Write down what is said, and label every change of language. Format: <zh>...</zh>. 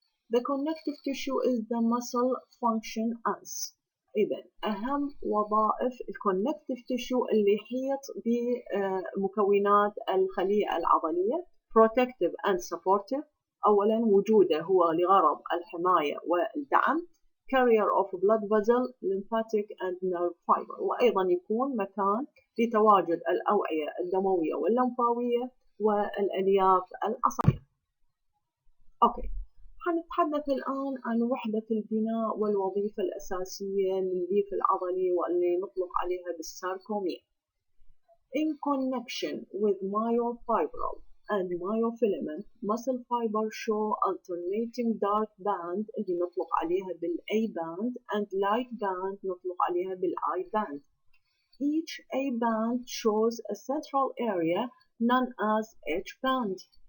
<en>The connective tissue is the muscle function as.</en> <ar>إذا أهم وظائف الكونكتيف تيشو اللي يحيط بمكونات الخلية العضلية</ar> <en>protective and supportive.</en> <ar>أولا وجوده هو لغرض الحماية والدعم،</ar> <en>carrier of blood vessel, lymphatic and nerve fiber،</en> <ar>وأيضا يكون مكان لتواجد الأوعية الدموية واللمفاوية والألياف العصبية. أوكي، هنتحدث الآن عن وحدة البناء والوظيفة الأساسية للليف العضلي واللي نطلق عليها بالساركومير.</ar> <en>In connection with myofibril and myofilament, muscle fibers show alternating dark band</en> <ar>اللي نطلق عليها</ar> <en>بالA band and light band</en> <ar>نطلق عليها</ar> <en>بالI band. Each A band shows a central area known as H band.</en>